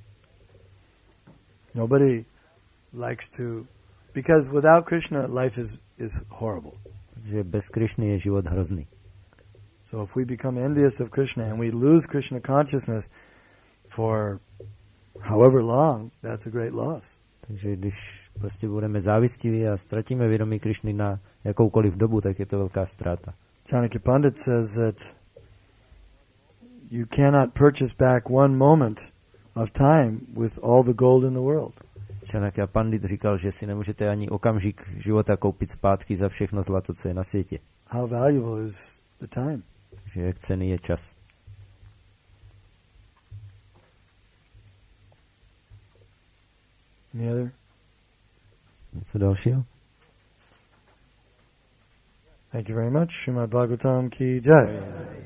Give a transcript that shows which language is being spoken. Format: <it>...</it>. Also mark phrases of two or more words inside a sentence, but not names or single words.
<en>Nobody likes to... Because without Krishna, life is horrible.</en> <cs>Protože bez Krišny je život hrozný.</cs> <en>So if we become envious of Krishna and we lose Krishna consciousness for however long, that's a great loss.</en> <cs>Takže když prostě budeme závistiví a ztratíme vědomí Krišny na jakoukoliv dobu, tak je to velká ztráta.</cs> <en>Chanakya Pandit says that you cannot purchase back one moment of time with all the gold in the world.</en> <cs>Chanakya Pandit říkal, že si nemůžete ani okamžik života koupit zpátky za všechno zlato, co je na světě.</cs> <en>How valuable is the time?</en> <cs>Takže jak cenný je čas.</cs> <en>Any other?</en> <cs>Něco dalšího?</cs> <en>Thank you very much.</en> <hi>Srimad Bhagavatam ki jai.</hi>